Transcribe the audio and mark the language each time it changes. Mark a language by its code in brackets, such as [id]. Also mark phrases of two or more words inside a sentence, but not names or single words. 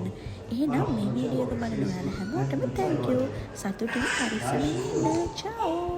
[si] එහෙනම් මේ වීඩියෝ එක බලන ඔයාලා හැමෝටම [en] thank you. [si] සතුටින් පරිස්සමෙන් ඉන්න. ciao.